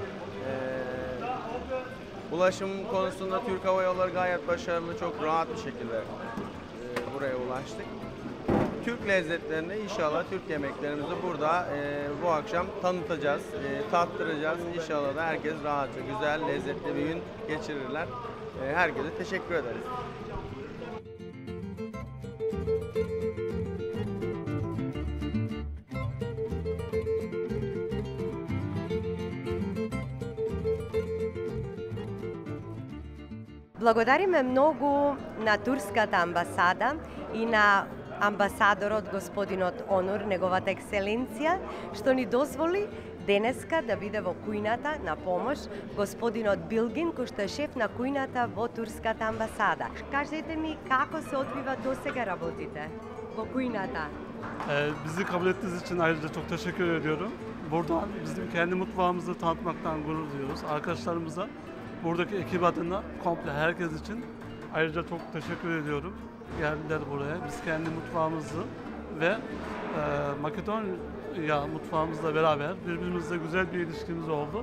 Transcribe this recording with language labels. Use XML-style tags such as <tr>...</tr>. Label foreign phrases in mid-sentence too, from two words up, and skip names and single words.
<tr>Ulaşım konusunda Türk Hava Yolları gayet başarılı, çok rahat bir şekilde buraya ulaştık. Türk lezzetlerini inşallah, Türk yemeklerimizi burada bu akşam tanıtacağız, tattıracağız. İnşallah da herkes rahatça, güzel, lezzetli bir gün geçirirler. Herkese teşekkür ederiz.</tr> <mk>Благодариме многу на турската амбасада и на амбасадорот господинот Онур, неговата екселенција, што ни дозволи денеска да биде во кујната на помош господинот Билгин, кој што е шеф на кујната во турската амбасада. Кажете ми како се одвива досега работите во kuyната?</mk> <tr>Bizi kabul ettiğiniz için ayrıca çok teşekkür ediyorum. Buradan bizim kendi mutfağımızı tanıtmaktan gurur duyuyoruz. Arkadaşlarımıza, buradaki ekip adına komple herkes için ayrıca çok teşekkür ediyorum. Geldiler buraya. Biz kendi mutfağımızı ve Makedonya mutfağımızla beraber birbirimizle güzel bir ilişkimiz oldu.</tr>